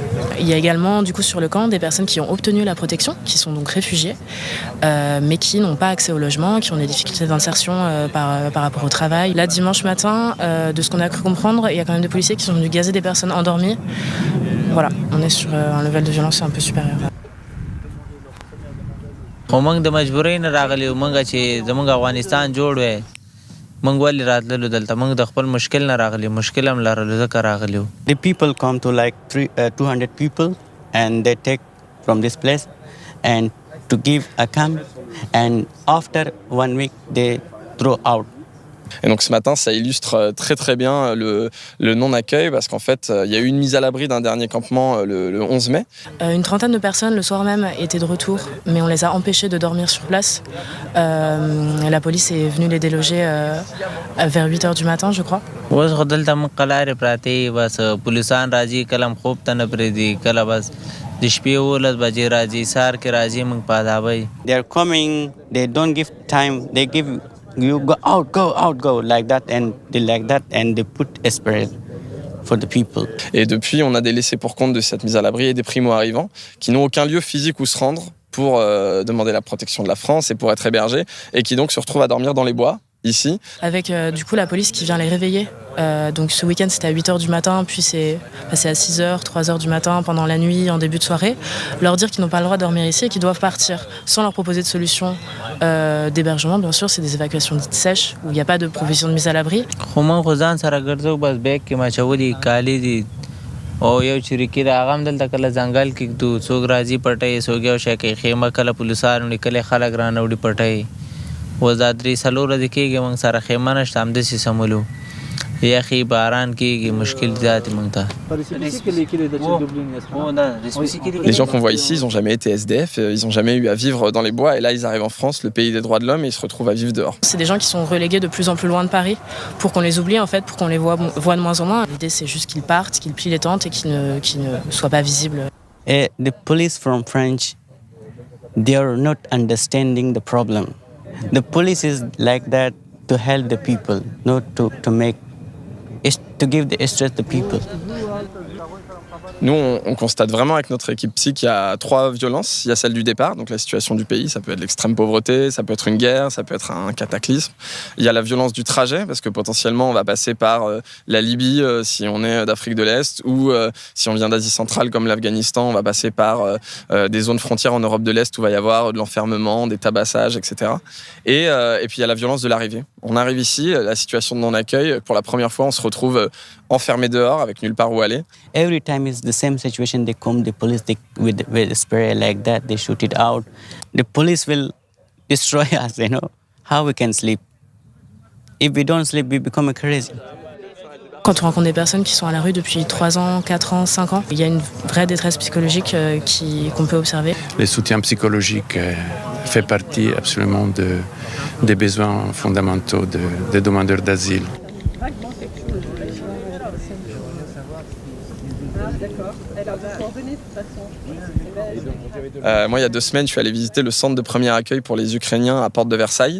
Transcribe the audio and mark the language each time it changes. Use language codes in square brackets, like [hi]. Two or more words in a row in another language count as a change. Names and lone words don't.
[fr] Il y a également du coup sur le camp des personnes qui ont obtenu la protection, qui sont donc réfugiés, mais qui n'ont pas accès au logement, qui ont des difficultés d'insertion par rapport au travail. Là, dimanche matin, de ce qu'on a cru comprendre, il y a quand même des policiers qui sont venus gazer des personnes endormies. Voilà, on est sur un level de violence un peu supérieur. [ps] خو موږ د مجبورۍ نه راغلي یو موږ چې زموږ افغانستان جوړ وی موږ ولې راتللو دلته موږ د خپل مشکل نه راغلي مشکل هم لرلو ځکه راغلي یو. [en] The people come to like 200 people and they take from this place and to give a camp and after 1 week they throw out. [fr] Et donc ce matin, ça illustre très très bien le non-accueil parce qu'en fait, il y a eu une mise à l'abri d'un dernier campement le 11 mai. Une trentaine de personnes le soir même étaient de retour, mais on les a empêchés de dormir sur place. La police est venue les déloger vers 8h du matin, je crois. [ps] اوس خو دلته موږ قلارې پراتې بس پولیسان راځي کله هم خوب ته نه پرېږدي کله بس د شپې 11 بجې راځي سهار کې راځي موږ په ادابۍ. [en] They are coming, they don't give time, they give you go like that and they put a spray for the people. [fr] Et depuis, on a des laissés pour compte de cette mise à l'abri et des primo-arrivants qui n'ont aucun lieu physique où se rendre pour demander la protection de la France et pour être hébergés et qui donc se retrouvent à dormir dans les bois. Ici. Avec du coup la police qui vient les réveiller. Donc ce week-end c'était à 8h du matin, puis c'est passé à 6h, 3h du matin pendant la nuit, en début de soirée. Leur dire qu'ils n'ont pas le droit de dormir ici et qu'ils doivent partir sans leur proposer de solution d'hébergement. Bien sûr, c'est des évacuations dites sèches où il n'y a pas de provision de mise à l'abri. [ps] خو موږ خو ځان سره ګرځو بس بیگ کې مچولي کالي دي او یو چریکي د هغه هم دلته کله ځنګل کې ږدو څوک راځي پټۍ څوک یو شی کوي خیمه کله پولیسان وړي کله خلک رانه وړي پټۍ اوس دا 3-4 ورځې کېږي موږ سره خیمه نشته همداسې سمولو یخي باران کېږي مشکل زیات موږ ته. [fr] Les gens qu'on voit ici, ils n'ont jamais été SDF, ils n'ont jamais eu à vivre dans les bois et là ils arrivent en France, le pays des droits de l'homme, et ils se retrouvent à vivre dehors. C'est des gens qui sont relégués de plus en plus loin de Paris pour qu'on les oublie en fait, pour qu'on les voit de moins en moins. L'idée c'est juste qu'ils partent, qu'ils plient les tentes et qu'ils ne soient pas visibles. [en] The police from French, they are not understanding the problem. The police is like that to help the people, not to give the stress to the people. [fr] Nous, on constate vraiment avec notre équipe psy qu'il y a 3 violences. Il y a celle du départ, donc la situation du pays, ça peut être l'extrême pauvreté, ça peut être une guerre, ça peut être un cataclysme. Il y a la violence du trajet, parce que potentiellement on va passer par la Libye si on est d'Afrique de l'Est, ou si on vient d'Asie centrale comme l'Afghanistan, on va passer par des zones frontières en Europe de l'Est où il va y avoir de l'enfermement, des tabassages, etc. Et puis il y a la violence de l'arrivée. On arrive ici, la situation de non-accueil, pour la première fois on se retrouve enfermé dehors avec nulle part où aller. [en] Every time it's the same situation. They come, the police with a spray like that, they shoot it out. The police will destroy us, you know. How we can sleep? If we don't sleep, we become crazy. [fr] Quand on rencontre des personnes qui sont à la rue depuis 3 ans, 4 ans, 5 ans, il y a une vraie détresse psychologique qu'on peut observer. Le soutien psychologique fait partie absolument des besoins fondamentaux des demandeurs d'asile. Moi, il y a 2 semaines, je suis allé visiter le centre de premier accueil pour les Ukrainiens à Porte de Versailles.